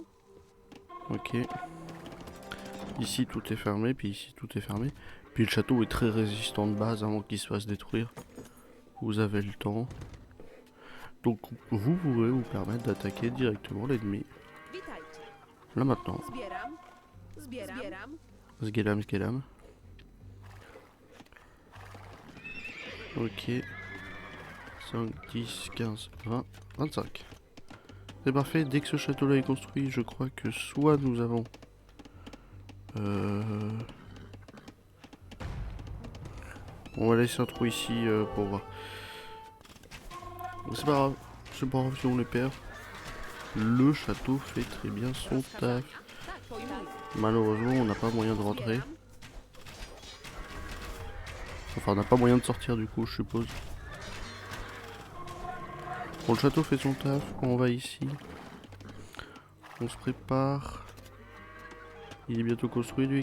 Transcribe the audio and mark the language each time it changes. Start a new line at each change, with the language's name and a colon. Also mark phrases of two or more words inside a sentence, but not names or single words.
French: Ok. Ici tout est fermé, puis ici tout est fermé. Puis le château est très résistant de base avant qu'il se fasse détruire. Vous avez le temps. Donc vous pourrez vous permettre d'attaquer directement l'ennemi.
Polish: Witajcie.
French: Là maintenant.
Polish: Zbieram. Zbieram. Sgelam, sgelam.
French: Ok. 5, 10, 15, 20, 25. C'est parfait, dès que ce château-là est construit, je crois que soit nous avons... On va laisser un trou ici pour voir. C'est pas grave si on les perd. Le château fait très bien son taf.
Polish: Tak, pojmuję.
French: Malheureusement, on n'a pas moyen de rentrer.
Polish: Zbieram.
French: Enfin, on n'a pas moyen de sortir du coup, je suppose. Bon, le château fait son taf. On va ici. On se prépare. Il est bientôt construit, lui.